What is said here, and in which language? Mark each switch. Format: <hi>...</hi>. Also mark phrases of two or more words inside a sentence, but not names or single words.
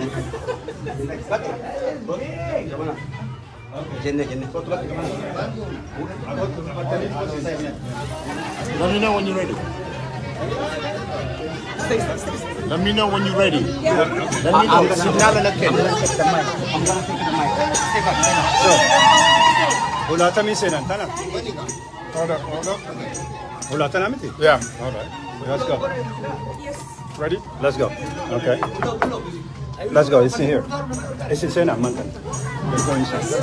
<en>Jenne. Let me know when you're ready. Let me know when you're ready. Let me know. Signal and I'm gonna take the mic. Stay back. Ulata mi senan tana. Hold up. Ulata na miti. Yeah. All right. Let's go. Ready? Let's go. Okay. Let's go. It's in here. It's in senan mantan. Let's go inside.</en>